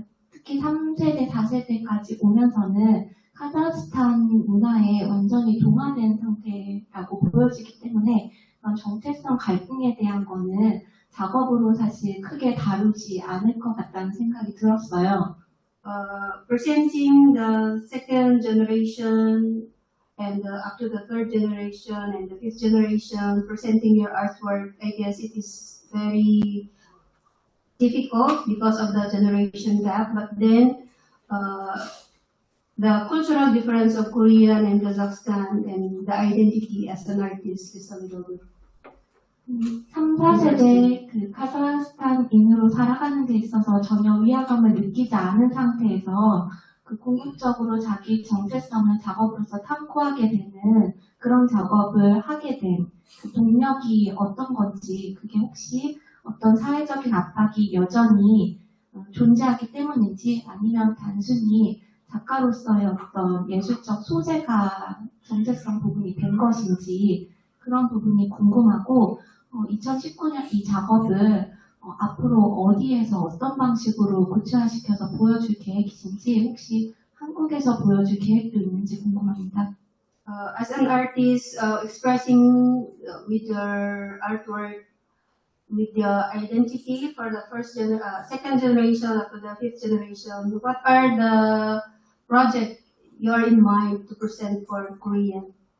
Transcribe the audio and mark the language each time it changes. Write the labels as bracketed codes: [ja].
[ko] 특히 3세대, 4세대까지 오면서는 카자흐스탄 문화에 완전히 동화된 상태라고 보여지기 때문에 그런 정체성 갈등에 대한 거는 작업으로 사실 크게 다루지 않을 것 같다는 생각이 들었어요. [en] Presenting the second generation and up to the third generation and the fifth generation, presenting your artwork, I guess it is very difficult because of the generation gap, but then the cultural difference of Korean and Kazakhstan and the identity as an artist is a little bit [ko] 3, 4세대 그 카자흐스탄인으로 살아가는 데 있어서 전혀 위화감을 느끼지 않은 상태에서 그 궁극적으로 자기 정체성을 작업으로서 탐구하게 되는 그런 작업을 하게 된 그 동력이 어떤 건지 그게 혹시 어떤 사회적인 압박이 여전히 존재하기 때문인지 아니면 단순히 작가로서의 어떤 예술적 소재가 정체성 부분이 된 것인지 그런 부분이 궁금하고 2019년 이 작업을 앞으로 어디에서 어떤 방식으로 구체화시켜서 보여줄 계획이신지 혹시 한국에서 보여줄 계획도 있는지 궁금합니다. [en] As an artist, expressing with your artwork, with your identity for the second generation up to the fifth generation, what are the projects you are in mind to present for Korean?